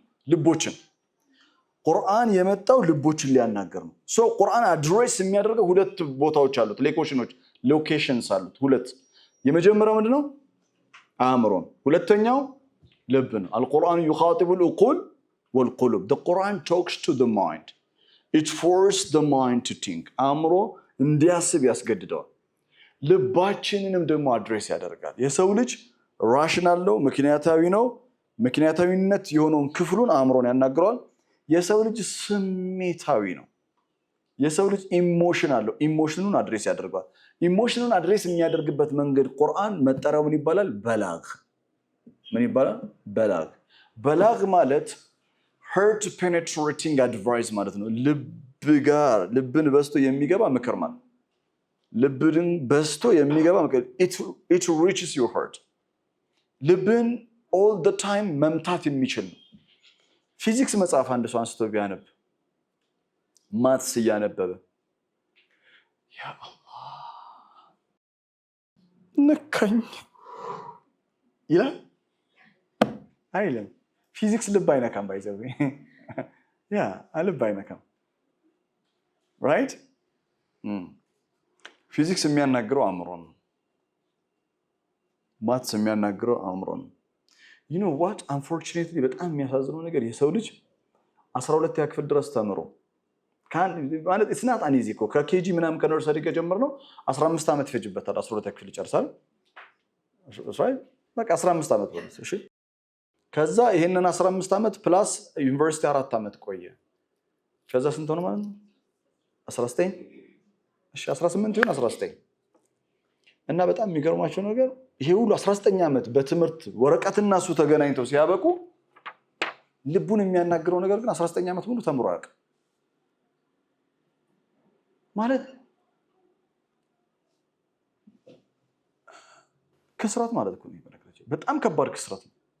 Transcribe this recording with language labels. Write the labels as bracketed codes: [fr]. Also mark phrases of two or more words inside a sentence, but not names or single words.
[am] ልቦችን። ቁርአን የመጣው ልቦችን ሊያናገር ነው። ቁርአን አድሬስ የሚያደርገው ሁለት ቦታዎች አሉት፣ ሎኬሽንስ አሉት ሁለት። የመጀመሪያው ምንድነው? አእምሮን። ሁለተኛው ልብ ነው። [ar] القرآن يخاطب العقول والقلوب። [en] the Quran talks to the mind. it forces the mind to think. [am] አእምሮ እንዲያስብ ያስገድደዋል። ልባችንንም ደግሞ አድሬስ ያደርጋል። የሰው ልጅ ራሽናል ነው፣ ምክንያታዊ ነው። ምክንያታዊነት የሆነውን ክፍሉን አእምሮን ያናግረዋል። የሰው ልጅ ስሜታዊ ነው። የሰው ልጅ ኢሞሽን አለው፣ ኢሞሽኑን አድሬስ ያደርጋል። ኢሞሽኑን አድሬስ የሚያደርግበት መንገድ ቁርአን መጠሪያው ምን ይባላል? በላግ። ምን ይባላል? በላግ። በላግ ማለት [en] heart penetrating advice [am] ማለት ነው። ልብን በስቶ የሚገባ ምክር ማለት። ልብን በስቶ የሚገባ ምክር [en] it reaches your heart። [am] ልብን [en] all the time [am] መምታት የሚችል ነው። ፊዚክስ መጽሐፍ አንድ ሰው አንስቶ ቢያነብ ማትስ እያነበበ [ar] يا الله [am] ነካኝ ይላል አይልም። ፊዚክስ ልብ አይነካም። ባይዘው ያ ልብ አይነካም። ራይት ፊዚክስ የሚያናግረው አእምሮ ነው። ማትስ የሚያናግረው አእምሮ ነው። [en] you know what unfortunately [am] በጣም የሚያሳዝነው ነገር የሰው ልጅ 12ኛ ክፍል ድረስ ተምሮ ማለት [en] it's not uneasy [am] እኮ ከኬጂ ምናምን ከነርሰሪ ከጀመርነው 15 ዓመት ይፈጅበታል 12ኛ ክፍል ይጨርሳል። በቃ 15 ዓመት ማለት እሺ። ከዛ ይሄንን 15 ዓመት ፕላስ ዩኒቨርሲቲ 4 ዓመት ቆየ። ከዛ ስንት ሆነ ማለት ነው? 19 እሺ 18 ይሁን 19 እና በጣም የሚገርማቸው ነገር ይሄ ሁሉ 19 ዓመት በትምህርት ወረቀትና እሱ ተገናኝተው ሲያበቁ ልቡን የሚያናግረው ነገር ግን 19 ዓመት ሙሉ ተምሮ አያውቅም ማለት ክስራት ማለት እኮ ነው። በጣም ከባድ ክስራት ነው።